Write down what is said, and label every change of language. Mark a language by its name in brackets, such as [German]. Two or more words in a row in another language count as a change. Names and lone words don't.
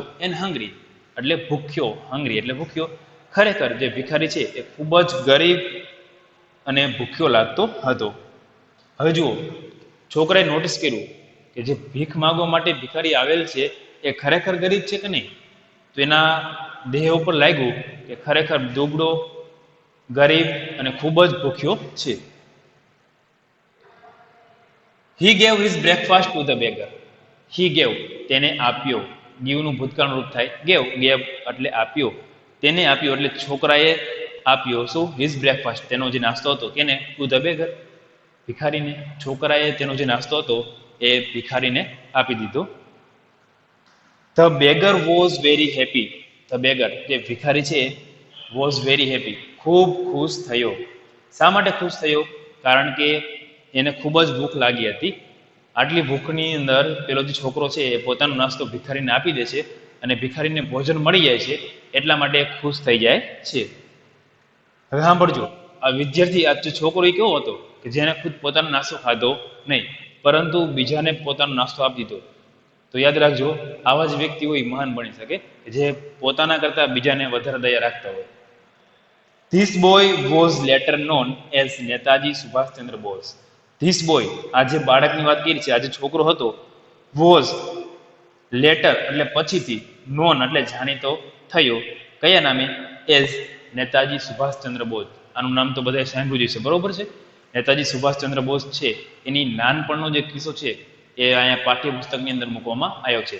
[English] and hungry [Gujarati] એટલે ભૂખ્યો, હંગ્રી એટલે ભૂખ્યો. ખરેખર જે ભિખારી છે એ ખૂબ જ ગરીબ અને ભૂખ્યો લાગતો હતો. હવે જુઓ, છોકરાએ નોટિસ કર્યું કે જે ભીખ માંગવા માટે ભિખારી આવેલ છે એ ખરેખર ગરીબ છે કે નહીં? તો એના દેહ ઉપર લાગ્યું કે ખરેખર દુબળો, ગરીબ અને ખૂબ જ ભૂખ્યો છે. [English] He gave his breakfast to the beggar. He gave, [Gujarati] તેને આપ્યો. give નું ભૂતકાળ રૂપ થાય gave એટલે આપ્યો. તેને આપ્યો એટલે છોકરાએ આપ્યો. શું? [English] his breakfast, [Gujarati] તેનો જે નાસ્તો હતો. કેને? [English] to the beggar, [Gujarati] ભિખારીને. છોકરાએ તેનો જે નાસ્તો હતો એ ભિખારીને આપી દીધો. [English] The beggar was very happy. The beggar, [Gujarati] જે ભિખારી છે, [English] was very happy, [Gujarati] ખૂબ ખુશ થયો. શા માટે ખુશ થયો? કારણ કે એને ખૂબ જ ભૂખ લાગી હતી. આટલી ભૂખની અંદર પેલો જે છોકરો છે એ પોતાનો નાસ્તો ભિખારીને આપી દે છે અને ભિખારીને ભોજન મળી જાય છે, એટલા માટે ખુશ થઈ જાય છે. હવે સાંભળજો, આ વિદ્યાર્થી, આ જે છોકરો એ કેવો હતો કે જેને ખુદ પોતાનો નાસ્તો ખાધો નહીં, પરંતુ બીજાને પોતાનો નાસ્તો આપી દીધો. તો યાદ રાખજો, આવા જ વ્યક્તિઓ મહાન બની શકે જે પોતાના કરતા બીજાને વધારે દયા રાખતા હોય. [English] This boy was later known as નેતાજી સુભાષચંદ્ર બોઝ. This boy, [Gujarati] આ જે બાળકની વાત કરી છે, આ જે છોકરો હતો, [English] was later [Gujarati] એટલે પછીથી, નોન એટલે જાણીતો થયો. કયા નામે? એઝ નેતાજી સુભાષચંદ્ર બોઝ. આનું નામ તો બધાએ સાંભળ્યું છે, બરોબર છે? નેતાજી સુભાષચંદ્ર બોઝ છે એની નાનપણનો જે કિસ્સો છે એ અહીંયા પાઠ્યપુસ્તકની અંદર મૂકવામાં આવ્યો છે.